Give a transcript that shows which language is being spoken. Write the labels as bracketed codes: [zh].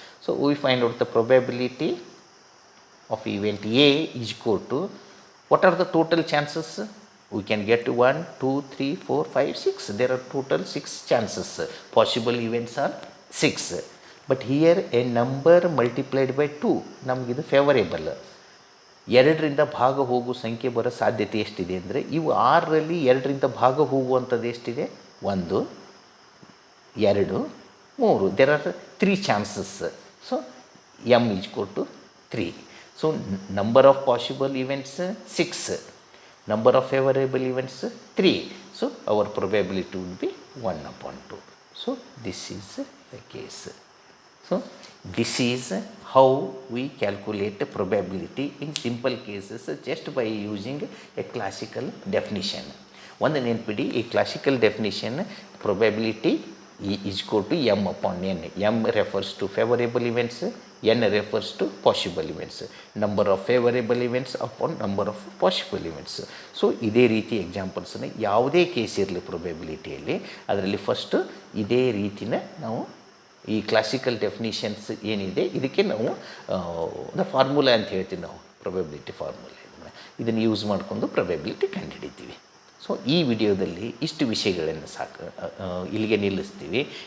[en] So we find out the probability of event A is equal to, what are the total chances? We can get 1 2 3 4 5 6. There are total 6 chances. Possible events are 6. But here a number multiplied by 2 [kn] ನಮಗಿದು favourable. 2ರಿಂದ ಭಾಗ ಹೋಗುವ ಸಂಖ್ಯೆ ಬರೋ ಸಾಧ್ಯತೆ ಎಷ್ಟಿದೆ ಅಂದರೆ, ಇವು 6ರಲ್ಲಿ 2ರಿಂದ ಭಾಗ ಹೋಗುವಂಥದ್ದು ಎಷ್ಟಿದೆ? [en] 1 2 3. There are 3 chances. So m is equal to 3. So number of possible events 6, number of favorable events 3. So our probability would be 1/2. So this is the case. So this is how we calculate probability in simple cases just by using a classical definition. [kn] ಒಂದು ನೆನಪಿಡಿ, ಈ [en] Classical definition probability E is equal to m/n. M refers to favorable events, n refers to possible events. Number of favorable events upon number of possible events. [kn] So ಇದೇ ರೀತಿ ಎಕ್ಸಾಂಪಲ್ಸನ್ನು ಯಾವುದೇ case ಇರಲಿ ಪ್ರೊಬೆಬಿಲಿಟಿಯಲ್ಲಿ, ಅದರಲ್ಲಿ first ಇದೇ ರೀತಿನ ನಾವು ಈ ಕ್ಲಾಸಿಕಲ್ ಡೆಫಿನಿಷನ್ಸ್ ಏನಿದೆ ಇದಕ್ಕೆ ನಾವು ಒಂದು ಫಾರ್ಮುಲಾ ಅಂತ ಹೇಳ್ತೀವಿ ನಾವು, ಪ್ರೊಬೆಬಿಲಿಟಿ ಫಾರ್ಮುಲಾ. ಇದನ್ನು ಯೂಸ್ ಮಾಡಿಕೊಂಡು ಪ್ರೊಬೆಬಿಲಿಟಿ ಕಂಡುಹಿಡಿತೀವಿ. ಸೊ ಈ ವಿಡಿಯೋದಲ್ಲಿ ಇಷ್ಟು ವಿಷಯಗಳನ್ನು ಇಲ್ಲಿಗೆ ನಿಲ್ಲಿಸ್ತೀವಿ.